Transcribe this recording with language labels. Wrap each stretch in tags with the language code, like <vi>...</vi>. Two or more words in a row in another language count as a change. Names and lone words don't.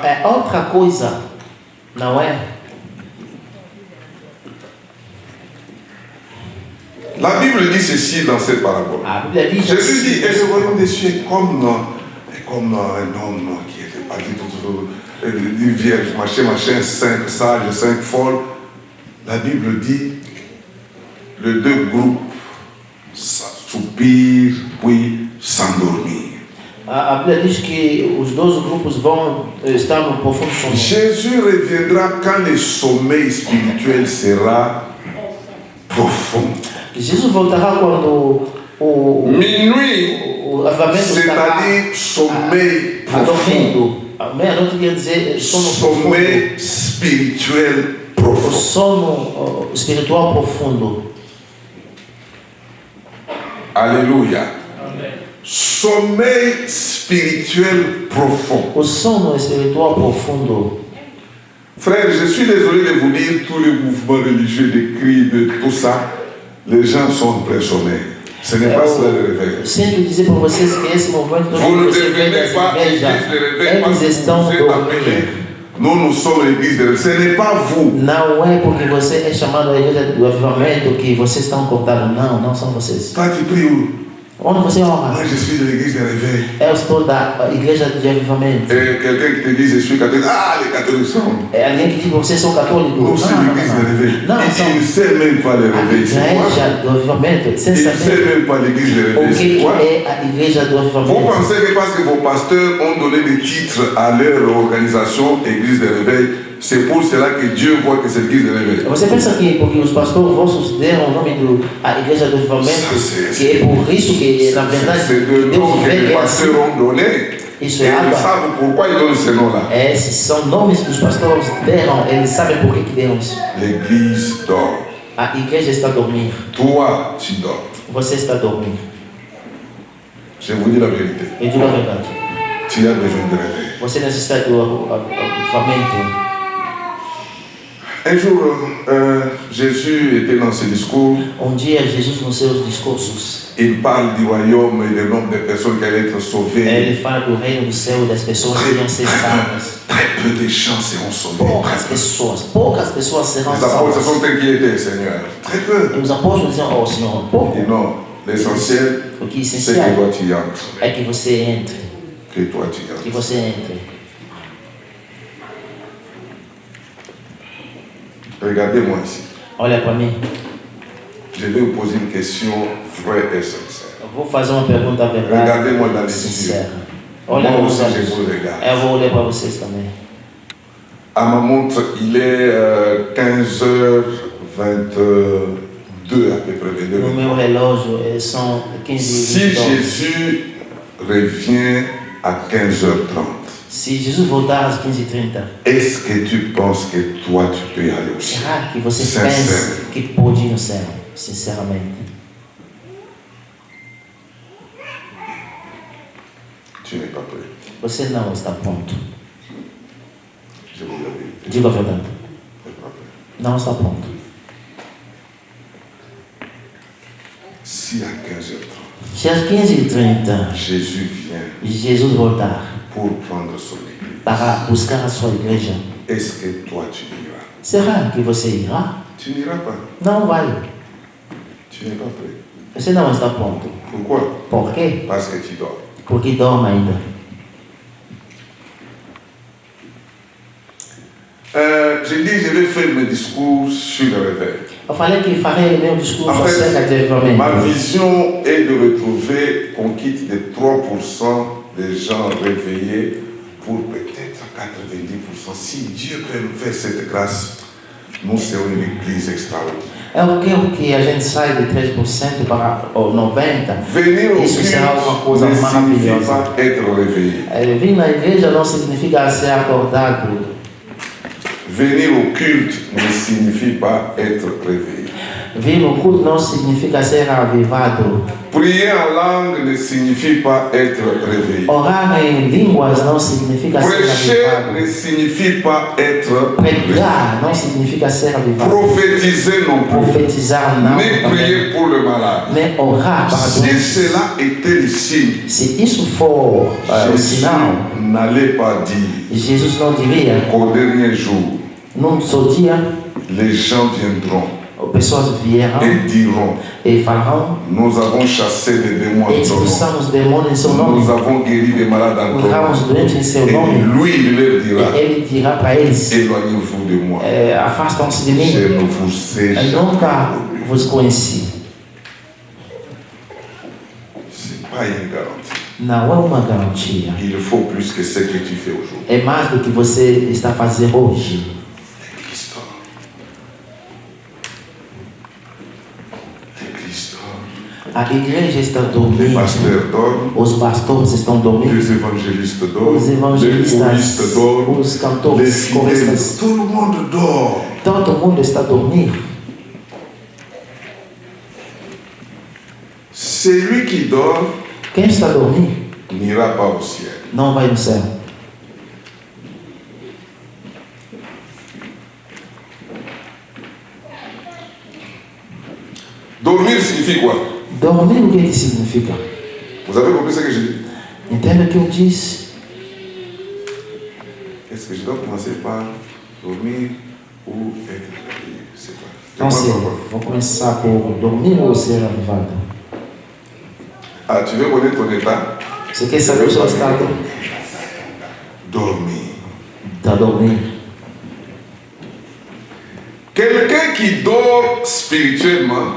<pt>é outra coisa, não é?</pt> <fr>La Bible dit ceci dans cette parabole.</fr> <pt>A Bíblia diz</pt> <fr>Jésus dit, et</fr> <pt>assim,</pt> <fr>le royaume des cieux est comme un homme qui était parti tout une vierge, machin, 5 sages, 5 folles. La Bible dit, les deux groupes soupirent puis s'endormirent.</fr> <pt>a Bíblia diz que os dois grupos vão estar no profundo sono.</pt> <fr>Jésus reviendra quand le sommeil spirituel sera profond.</fr> <pt>Jesus voltará quando</pt> <fr>Minuit,</fr> <pt>o avivamento estará</pt> <fr>c'est-à-dire sommeil profond.</fr> <pt>dormindo. A meia-noite quer dizer sono profundo.</pt> <fr>Sommeil spirituel</fr> <pt>O</pt> <fr>profond.</fr> <pt>sono espiritual profundo.</pt> <fr>Alléluia. Sommeil spirituel profond.</fr> <pt>O sono espiritual profundo.</pt> <fr>Frère, je suis désolé de vous dire tous les mouvements religieux, de cris, de tout ça. Les gens sont en plein sommeil. Ce n'est pas cela le réveil.</fr> <pt>Sinto dizer para vocês que esse movimento</pt> <fr>Vous ne</fr> <pt>você vê</pt> <fr>devenez</fr> <pt>das</pt> <fr>pas église</fr> <pt>igrejas,</pt> <fr>de réveil parce</fr> <pt>eles que estão</pt> <fr>vous êtes appelés.</fr> <pt>dormindo.</pt> <fr>Nous sommes l'église de réveil. Ce n'est pas vous.</fr> <pt>Não é porque você é chamado à igreja do avivamento que vocês estão contados. Não, não são vocês.</pt> <fr>Toi, tu pries où?</fr> <pt>Onde você ora?</pt> <fr>Moi, je suis de l'église de réveil.</fr> <pt>Eu estou da igreja de avivamento.</pt> <fr>Et quelqu'un qui te dit, je suis catholique. Ah, les catholiques sont.</fr> <pt>É alguém que diz que vocês são católicos.</pt> <fr>Nous, c'est l'église de réveil.</fr> <pt>Não,</pt> <fr>Et</fr> <pt>são</pt> <fr>il ne sait même pas le</fr> <pt>a</pt> <fr>réveil. C'est quoi?</fr> <pt>igreja do avivamento.</pt> <fr>Il</fr> <pt>Sem</pt> <fr>ne sait</fr> <pt>saber</pt> <fr>même pas l'église de</fr> <pt>o</pt> <fr>réveil. C'est</fr> <pt>que</pt> <fr>quoi?</fr> <pt>é a igreja do</pt> <fr>Vous</fr> <pt>avivamento.</pt> <fr>pensez que parce que vos pasteurs ont donné des titres à leur organisation, église de réveil, c'est pour cela que Dieu voit que c'est l'église de réveil.</fr> <pt>Você pensa que porque os pastores vossos deram o nome da igreja do avivamento, que é por isso que na verdade</pt> <fr>C'est le nom</fr> <pt>Deus que vê</pt> <fr>les</fr> <pt>que é assim?</pt> <fr>pasteurs ont donné.</fr> <pt>Isso</pt> <fr>Et</fr> <pt>é</pt> <fr>ils</fr> <pt>água.</pt> <fr>savent pourquoi ils donnent ce nom-là.</fr> <pt>Esses são nomes que os pastores deram, eles sabem por que deram isso.</pt> <fr>L'église dort.</fr> <pt>A igreja está dormindo.</pt> <fr>Toi, tu dors.</fr> <pt>Você está dormindo.</pt> <fr>Je vous dis la vérité.</fr> <pt>Eu digo a verdade.</pt> <fr>Tu as besoin de réveil.</fr> <pt>Você necessita do avivamento.</pt> <fr>Un jour, Jésus était dans ses discours.</fr> <pt>Dia, Jesus, nos seus discursos,</pt> <fr>Il parle du royaume et du nombre de personnes qui allaient être sauvées.</fr> <pt>ele fala do reino do céu e das pessoas que iriam ser salvas.</pt> <fr>Très peu de gens seront sauvés.</fr> <pt>Poucas pessoas serão</pt> <fr>Les apôtres se</fr> <pt>salvas.</pt> <fr>sont inquiétés, Seigneur. Très peu.</fr> <pt>E os apóstolos diziam, Senhor, pouco.</pt> <fr>Et non, l'essentiel,</fr> <pt>O que é</pt> <fr>c'est que</fr> <pt>essencial</pt> <fr>toi tu y entres.</fr> <pt>é que você entre.</pt> <fr>Que toi tu y</fr> <pt>Que</pt> <fr>entres.</fr> <pt>você entre.</pt> <fr>Regardez-moi ici.</fr> <pt>Olha para mim.</pt> <fr>Je vais vous poser une question vraie et sincère.</fr> <pt>Eu vou fazer uma pergunta</pt> <fr>Regardez-moi dans</fr> <pt>verdade</pt> <fr>les</fr> <pt>sincera.</pt> <fr>yeux.</fr> <pt>Olha</pt> <fr>Moi</fr> <pt>nos</pt> <fr>aussi, je</fr> <pt>olhos.</pt> <fr>vous regarde.</fr> <pt>Eu vou olhar para vocês também.</pt> <fr>À ma montre, il est 15h22 à peu près.</fr> <pt>22. No meu relógio são 15</pt> <fr>Si Jésus revient à 15h30,</fr> <pt>Se Jesus voltar às 15h30,</pt> <fr>est-ce que tu penses que toi tu peux y aller aussi?</fr> <pt>será que você Sincero. pensa que pode ir no céu? Sinceramente.</pt> <fr>Tu n'es pas prêt.</fr> <pt>Você não está pronto.</pt> <fr>Je vous le dis.</fr> <pt>Diga a verdade.</pt> <fr>Tu n'es pas prêt.</fr> <pt>Não está pronto.</pt> <fr>Si à 15h30,</fr> <pt>Se às 15h30</pt> <fr>Jésus vient</fr> <pt>Jesus voltar</pt> <fr>pour prendre son église,</fr> <pt>para buscar a sua igreja,</pt> <fr>est-ce que toi tu iras?</fr> <pt>será que você irá?</pt> <fr>Tu n'iras pas.</fr> <pt>Não vai.</pt> <fr>Tu n'es pas prêt.</fr> <pt>Você não está pronto.</pt> <fr>Pourquoi?</fr> <pt>Por quê?</pt> <fr>Parce que tu dors.</fr> <pt>Porque dorme ainda.</pt> <fr>J'ai dit, je vais faire mes discours sur le réveil.</fr> <pt>Eu falei que farei o meu discurso</pt> <fr>En</fr> <pt>acerca de</pt> <fr>fait, ma</fr> <pt>avivamento.</pt> <fr>vision est de retrouver qu'on quitte les 3% des gens réveillés pour peut-être 90%. Si Dieu peut nous faire cette grâce, nous serons une église extraordinaire.</fr> <pt>É o que a gente sai de 3% para 90%.</pt> <fr>Venir au</fr> <pt>Isso será uma</pt> <fr>culte</fr> <pt>coisa</pt> <fr>ne signifie</fr> <pt>maravilhosa.</pt> <fr>pas être réveillé.</fr> <pt>Vir na igreja não significa ser acordado.</pt> <fr>Venir au culte ne signifie pas être réveillé.</fr> <pt>Vir no culto não significa ser avivado.</pt> <fr>Prier en langue ne signifie pas être réveillé.</fr> <pt>Orar em línguas não significa ser</pt> <fr>Prêcher</fr> <pt>avivado.</pt> <fr>ne signifie pas être</fr> <pt>Pregar não significa ser avivado.</pt> <fr>prophétiser non plus.</fr> <pt>Profetizar não.</pt> <fr>Ni</fr> <pt>Também.</pt> <fr>prier pour le malade.</fr> <pt>Nem orar para</pt> <fr>Si</fr> <pt>Deus.</pt> <fr>cela était le signe,</fr> <pt>Se isso for o</pt> <fr>Jésus</fr> <pt>sinal,</pt> <fr>n'allait pas dire</fr> <pt>Jesus não diria,</pt> <fr>qu'au dernier jour,</fr> <pt>num só dia,</pt> <fr>les gens viendront</fr> <pt>pessoas vierão</pt> <fr>et diront,</fr> <pt>e falarão,</pt> <fr>nous avons chassé des démons en ton nom.</fr> <pt>expulsamos demônios em seu nome,</pt> <fr>Nous avons guéri des malades en ton</fr> <pt>curamos</pt> <fr>nom.</fr> <pt>doentes em seu</pt> <fr>Et</fr> <pt>nome.</pt> <fr>lui, il leur dira,</fr> <pt>E ele dirá para eles,</pt> <fr>éloignez-vous de moi.</fr> <pt>afastam-se de</pt> <fr>Je</fr> <pt>mim,</pt> <fr>ne vous ai</fr> <pt>eu</pt> <fr>jamais</fr> <pt>nunca</pt> <fr>connu.</fr> <pt>vos conheci.</pt> <fr>Ce n'est pas une garantie.</fr> <pt>Não é uma garantia.</pt> <fr>Il faut plus que ce que tu fais aujourd'hui.</fr> <pt>É mais do que você está fazendo hoje.</pt> <fr>L'église dort. L'église dort.</fr> <pt>A igreja está</pt> <fr>Les</fr> <pt>dormindo,</pt> <fr>pasteurs dorment.</fr> <pt>os pastores estão dormindo,</pt> <fr>Les évangélistes dorment.</fr> <pt>os</pt> <fr>Les</fr> <pt>evangelistas,</pt> <fr>choristes dorment.</fr> <pt>os</pt> <fr>Les</fr> <pt>cantores,</pt> <fr>fidèles,</fr> <pt>coristas,</pt> <fr>tout le monde dort.</fr> <pt>todo mundo está dormindo.</pt> <fr>Celui qui dort</fr> <pt>Quem está dormindo</pt> <fr>n'ira pas au ciel.</fr> <pt>não vai no céu.</pt> <fr>Dormir signifie quoi?</fr> <pt>Dormir o que significa?</pt> <fr>Vous avez compris ce que je dis?</fr> <pt>Entende o que eu disse?</pt> <fr>Est-ce que je dois commencer par dormir ou être réveillé? C'est pas.</fr> <pt>Então, se</pt> <fr>Demande-moi.</fr> <pt>vou começar por dormir ou ser avivado?</pt> <fr>Ah, tu veux connaître ton état?</fr> <pt>Você quer saber o seu estado?</pt> <fr>Dormir.</fr> <pt>Está dormindo.</pt> <fr>Quelqu'un qui dort spirituellement,</fr>